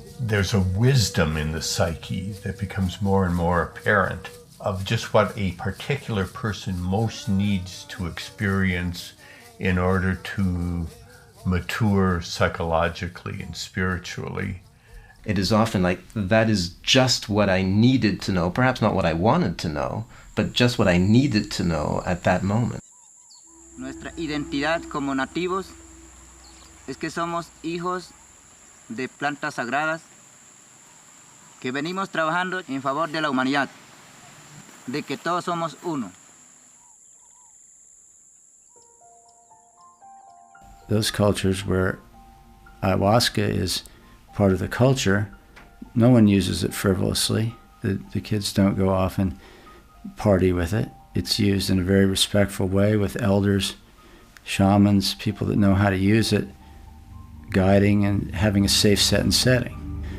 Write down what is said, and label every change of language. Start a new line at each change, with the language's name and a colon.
English: There's a wisdom in the psyche that becomes more and more apparent of just what a particular person most needs to experience in order to mature psychologically and spiritually. It is often like, that is just what I needed to know, perhaps not what I wanted to know, but just what I needed to know at that moment.
Spanish: Nuestra identidad como nativos es que somos hijos de plantas sagradas que venimos trabajando en favor de la humanidad, de que todos somos uno.
English: Those cultures where ayahuasca is part of the culture, no one uses it frivolously. The kids don't go off and party with it. It's used in a very respectful way with elders, shamans, people that know how to use it, guiding and having a safe set and setting.